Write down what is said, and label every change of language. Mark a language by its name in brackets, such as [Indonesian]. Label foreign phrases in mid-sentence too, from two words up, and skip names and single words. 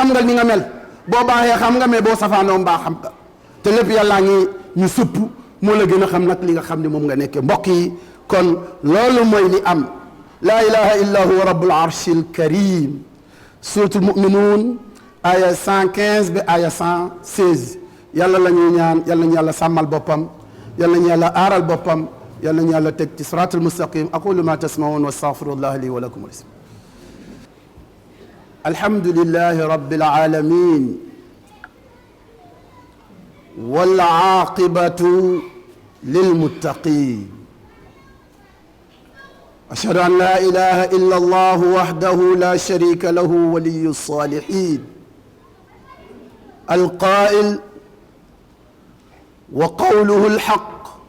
[Wolof] xam nga ni nga mel boo baaxee xam nga mais boo safaanoo mbaa xam nga te lépp yàllaa ngi ñu supp moo la gën a xam nag li nga xam ne moom nga nekkee mbokk yi kon loolu mooy li am [Arabic] لا إله إلا هو رب العرش الكريم [Wolof] suratul muminuun aya 115 ba aya 116 yàlla la ñuy ñaan yàlla nañu yàlla sàmmal boppam yàlla nañu yàlla aaral boppam yàlla nañu yàlla teg ci [Arabic] الصراط المستقيم أقول ما تسمعون وأستغفر الله لي ولكم الحمد لله رب العالمين والعاقبة للمتقين أشهد أن لا إله إلا الله وحده لا شريك له ولي الصالحين القائل وقوله الحق